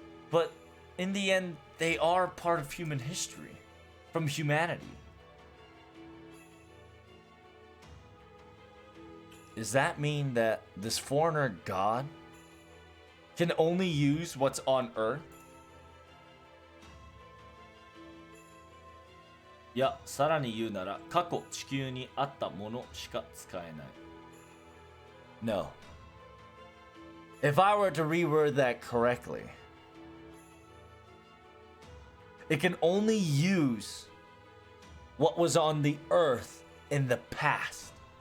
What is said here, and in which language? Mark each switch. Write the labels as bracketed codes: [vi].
[en] But in the end, they are part of human history, from humanity. Does that mean that this foreigner god can only use what's on Earth? [ja] いや、さらに言うなら、過去地球にあったものしか使えない。 [en] No. If I were to reword that correctly, it can only use what was on the Earth in the past.